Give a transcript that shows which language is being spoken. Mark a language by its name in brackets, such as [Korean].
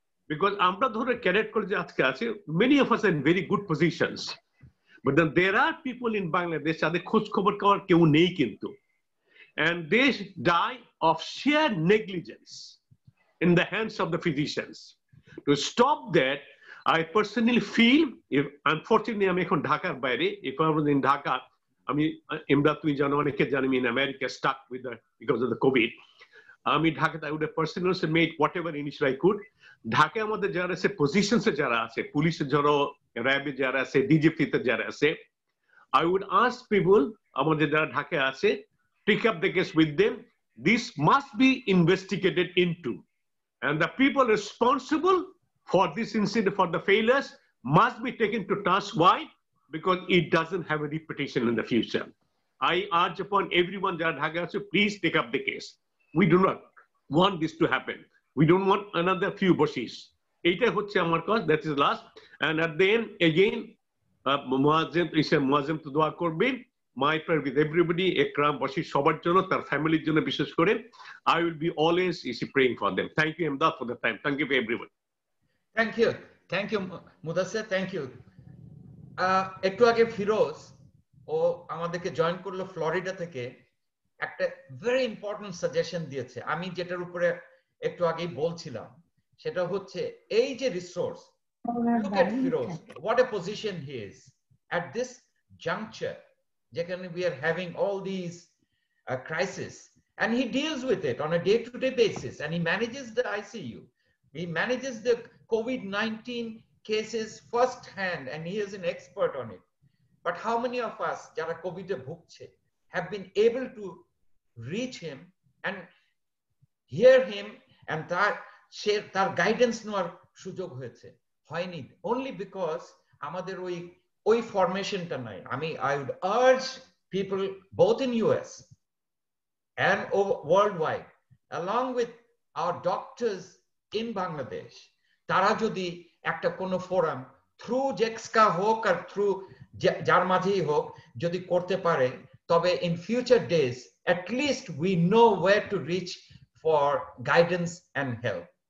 [English] Because [Bangla] আমরা ধরে cadet কলেজে আজকে আছে, [English] many of us are in very good positions, but then there are people in Bangladesh [Bangla] যাদের খোঁজ খবর পাওয়ার কেউ নেই কিন্তু, [English] and they die of sheer negligence in the hands of the physicians. To stop that, I personally feel, if unfortunately [Bangla] আমি এখন ঢাকার বাইরে, [English] if I was in Dhaka, [Bangla] আমি এমদাদ তুই জানো, অনেকে জানি, [English] in America stuck with because of the COVID. [Bangla] আমি ঢাকাতে [English] I would have personally made whatever initial I could. [Bangla] ঢাকায় আমাদের যারা আছে পজিশনসে যারা আছে, পুলিশে যারা, র্যাবে যারা আছে, ডিজিপিতে যারা আছে, [English] I would ask people [Bangla] আমাদের যারা ঢাকায় আছে, [English] pick up the case with them. This must be investigated into, and the people responsible for this incident, for the failures, must be taken to task. Why? Because it doesn't have a repetition in the future. I urge upon everyone [Bangla] যারা ঢাকায় আছে, [English] please take up the case. We do not want this to happen. We don't want another few Bashis. [Bangla] এইটাই হচ্ছে আমার কাজ, [English] that is last. And at the end, again, [Bangla] মুয়াজ্জিম তো দোয়া করবেন, [English] my prayer with everybody, Ekram, Bashir, সবার জন্য, [Bangla] তার ফ্যামিলির জন্য বিশেষ করে, [English] I will be always praying for them. Thank you, Emdad, for the time. Thank you for everyone. Thank you, Mudassir, thank you. [Bangla] একটু আগে ফিরোজ ও আমাদেরকে জয়েন করলো ফ্লোরিডা থেকে, একটা ভেরি ইম্পর্টেন্ট সাজেশন দিয়েছে। আমি যেটার উপরে একটু আগেই বলছিলাম সেটা হচ্ছে এই যে resource, [English] look at Firoz, what a position he is at this juncture, যেখানে we are having all these crises, and he deals with it on a day-to-day basis, and he manages the ICU, he manages the COVID-19 cases first hand, and he is an expert on it. But how many of us [Bangla] jara COVID e bhugche [English] have been able to reach him and hear him and [Bangla] তার guidance নেওয়ার সুযোগ হয়েছে? হয়নি, [English] only because [Bangla] আমাদের ওই ফরমেশনটা নাই। [English] I would urge people both in US and worldwide, along with our doctors in Bangladesh, [Bangla] তারা যদি একটা কোনো ফোরাম থ্রু জেক্সকা হোক আর থ্রু যার মাঝেই হোক যদি করতে পারে, [English] তবে in future days at least we know where to reach for guidance and help.